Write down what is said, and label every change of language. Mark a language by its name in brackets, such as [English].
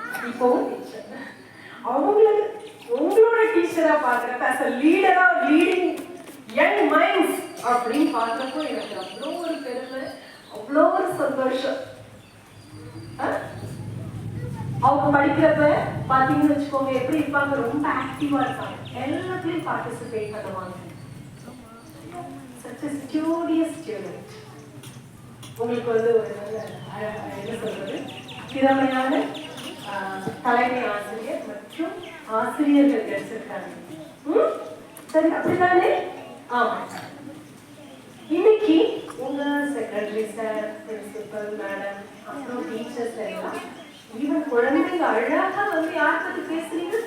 [Tamil] இப்போ அவங்களுக்கு உங்களோட டீச்சரா பார்க்குறப்ப [English] as a leader of leading young minds [Tamil] அப்படின்னு பார்க்குறப்போ எனக்கு அவ்வளோ ஒரு பெருமை, அவ்வளோ ஒரு சந்தோஷம். அவங்க படிக்கிறப்ப பார்த்தீங்கன்னு வச்சுக்கோங்க எப்படி இருப்பாங்க, ரொம்ப ஆக்டிவா இருப்பாங்க, எல்லாத்துலயும் பார்ட்டிசிபேட் பண்ணுவாங்க. [English] such a studious student. [Tamil] உங்களுக்கு வந்து ஒரு நல்ல என்ன சொல்றது, திறமையான தலைமை ஆசிரியர் மற்றும் ஆசிரியர்கள் கிடைச்சிருக்காங்க. சரி அப்படிதானே? ஆமா. இன்னைக்கு உங்க செக்ரட்டரி சார், பிரின்சிபல் மேடம், அப்புறம் டீச்சர்ஸ் எல்லாம் ஈவன் குழந்தைங்க அழகா வந்து யார் பத்தி பேசுறீங்க?